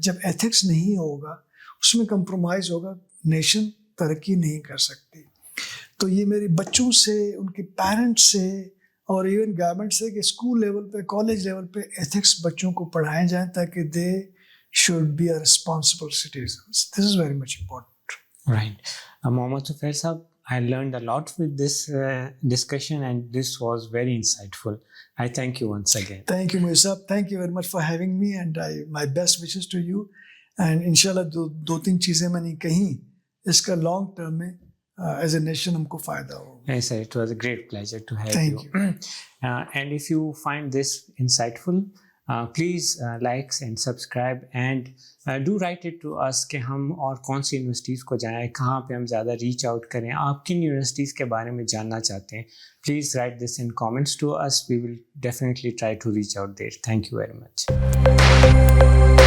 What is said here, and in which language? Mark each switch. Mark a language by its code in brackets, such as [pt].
[hi] जब एथिक्स नहीं होगा, उसमें कंप्रोमाइज़ होगा, नेशन तरक्की नहीं कर सकती। तो ये मेरे बच्चों से, उनके पेरेंट्स से और इवन गवर्नमेंट से कि स्कूल लेवल पे, कॉलेज लेवल पे एथिक्स बच्चों को पढ़ाए जाएं ताकि [en] They should be a responsible citizens. This is very much important. Right. Mohammad Sufair Sahab, I learned a lot with this discussion and this was very insightful. I thank you once again. Thank you, Moiz sahab. Thank you very much for having me and my best wishes to you. [hi] And inshallah दो तीन चीज़ें मैंने कहीं, इसका long term में as a nation हमको फ़ायदा हो। [en] Yes, sir. It was a great pleasure to have Thank you. And if you find this insightful, please like and subscribe and do write it to us [hi] कि हम और कौन सी universities को जाएं, कहाँ पे हम ज़्यादा रीच आउट करें, आप किन यूनिवर्सिटीज़ के बारे में जानना चाहते हैं। [en] Please write this in comments to us. We will definitely try to reach out there. Thank you very much.